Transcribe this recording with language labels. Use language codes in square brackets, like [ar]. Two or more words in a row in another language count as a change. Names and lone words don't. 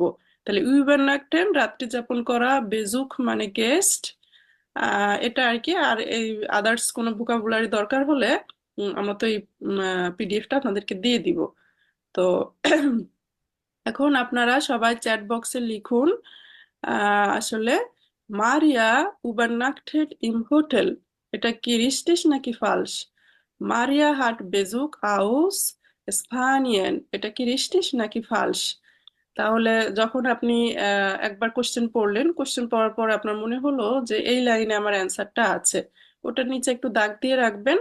[bn] তাহলে ইউবারনাকটেন রাত্রি যাপন করা, বেজুক মানে গেস্ট, এটা আর কি। আর এই আদার্স কোনো ভোকাবুলারি দরকার হলে আমরা তো এই পিডিএফটা আপনাদেরকে দিয়ে দিব। তো এখন আপনারা সবাই চ্যাট বক্সে লিখুন আসলে মারিয়া [de] übernachtet im Hotel, [bn] এটা কি রিস্টিস নাকি ফালস? [de] মারিয়া hat Besuch aus Spanien, [bn] এটা কি রিস্টিস নাকি ফালস? তাহলে যখন আপনি একবার কোশ্চেন পড়লেন, কোশ্চেন পড়ার পর আপনার মনে হলো যে এই লাইনে আমার অ্যান্সারটা আছে, ওটার নিচে একটু দাগ দিয়ে রাখবেন।